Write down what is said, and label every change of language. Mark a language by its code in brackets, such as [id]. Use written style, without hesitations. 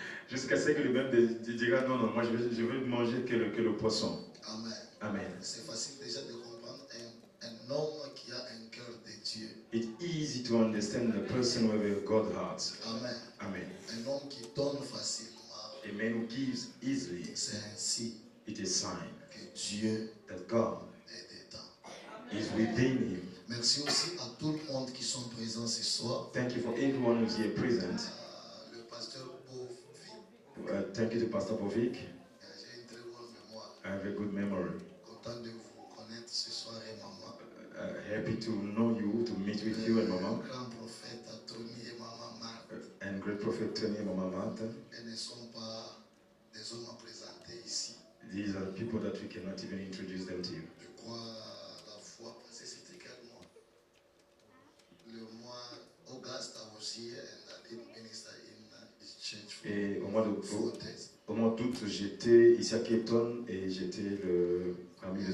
[fr] Jusqu'à ce que le même dira non, moi je veux manger que le poisson. Amen. Amen. C'est facile déjà de comprendre un homme qui a un cœur de Dieu. [en] It's easy to understand the person with a God heart. Amen. Amen. [fr] Un homme qui donne facilement. [en] A man who gives easily, [fr] C'est ainsi [en] it is sign [fr] que Dieu [en] that God [fr] est dedans. [en] is within him. [fr] Merci aussi à tout le monde qui sont présents ce soir. [en] Thank you for everyone who's here present. [fr] Le pasteur Bovi, [en] Thank you to Pastor Bovic. [fr] j'ai une très bonne mémoire. [en] I have a good memory. [fr] Content de vous connaître ce soir et maman. [en] Happy to know you, to meet with you and Mama. [fr] Grand prophète Tony et maman Marc. [en] And great prophet Tony and Mama Martha. [fr] Elles ne sont pas des hommes à présenter ici. [en] These are people that we cannot even introduce them to you. [fr] Je crois la fois passée, c'était quel mois? Le mois [en] August, I was here and I did minister in this church for [fr] Et au mois [en] 4 days. [fr] d'août, j'étais ici à Cape et j'étais parmi les